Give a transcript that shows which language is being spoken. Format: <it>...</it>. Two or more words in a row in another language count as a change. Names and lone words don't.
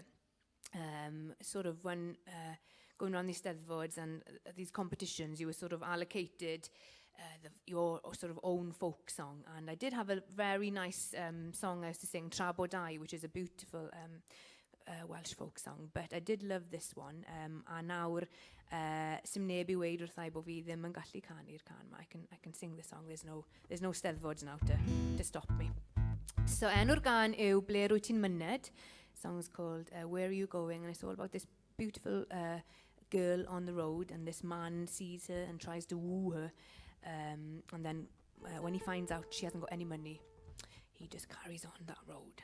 <en>Sort of when going around these Eisteddfods and these competitions, you were sort of allocated your sort of own folk song. And I did have a very nice song I used to sing, Tra Bodau, which is a beautiful Welsh folk song. But I did love this one.</en> <cy>A nawr, sim neb I weid wrthai bo fi ddim yn gallu canu'r can ma.</cy> <en>I can sing the song. There's no Eisteddfods now to stop me.</en> <cy>So enw'r gan yw Ble Rwyt Ti'n Myned.</cy> <en>The song is called Where Are You Going? And it's all about this beautiful girl on the road, and this man sees her and tries to woo her. And then when he finds out she hasn't got any money, he just carries on that road.</en>